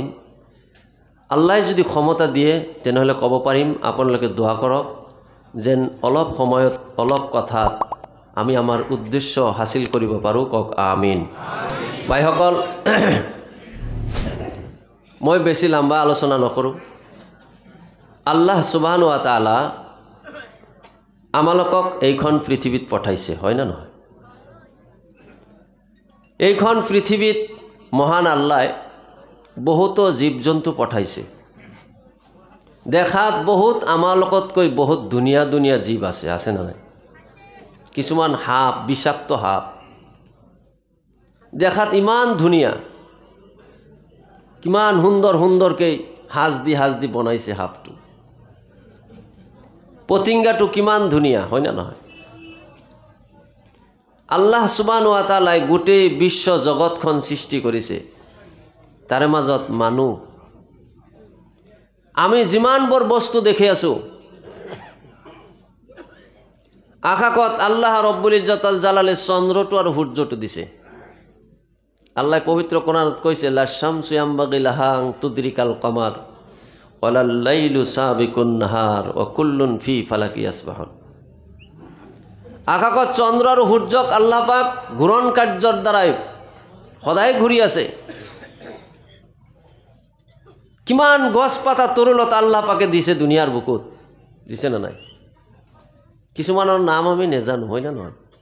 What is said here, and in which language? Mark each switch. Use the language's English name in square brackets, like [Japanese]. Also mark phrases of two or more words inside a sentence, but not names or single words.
[Assamese] আল্লাহ যদি ক্ষমতা দিয়ে তেনেহ'লে ক'ব পাৰিম, আপোনালোকে দোৱা কৰক যেন অলপ সময়ত অলপ কথাত আমি আমাৰ উদ্দেশ্য হাসিল কৰিব পাৰোঁ। কওক আমিন। ভাইসকল, মই বেছি লম্বা আলোচনা নকৰোঁ। [Arabic] الله سبحانه وتعالى [Assamese] আমালোকক এইখন পৃথিৱীত পঠাইছে, হয় না নহয়? এইখন পৃথিৱীত মহান আল্লাহ বহুতো জীৱ জন্তু পঠাইছে। দেখাত বহুত আমালোকতকৈ বহুত ধুনীয়া ধুনীয়া জীৱ আছে, আছে না নাই? কিছুমান সাপ, বিষাক্ত সাপ, দেখাত ইমান ধুনীয়া, কিমান সুন্দৰ সুন্দৰকৈ সাজ দি বনাইছে সাপটো। পতিংগাটো কিমান ধুনীয়া, হয় না নহয়? [Arabic] الله سبحانه وتعالى [Assamese] গোটেই বিশ্ব জগতখন সৃষ্টি কৰিছে, তাৰে মাজত মানুহ। আমি যিমানবোৰ বস্তু দেখি আছোঁ আকাশত, [Arabic] الله رب العزة والجلال [Assamese] চন্দ্ৰটো আৰু সূৰ্যটো দিছে। আল্লাহ পবিত্ৰ কোরআনত কৈছে, [Arabic] لا الشمس ينبغي لها أن تدرك القمر ولا الليل سابق النهار وكل في فلك يسبحون. [Assamese] আকাশত চন্দ্ৰ আৰু সূৰ্যক আল্লাহ পাক ঘূৰণ কাৰ্যৰ দ্বাৰাই সদায় ঘূৰি আছে। কিমান গছ পাতা তৰুলতা আল্লাহ পাকে দিছে দুনিয়াৰ বুকুত, দিছে না নাই? কিছুমানৰ নাম আমি নেজানো, হয় না নহয়?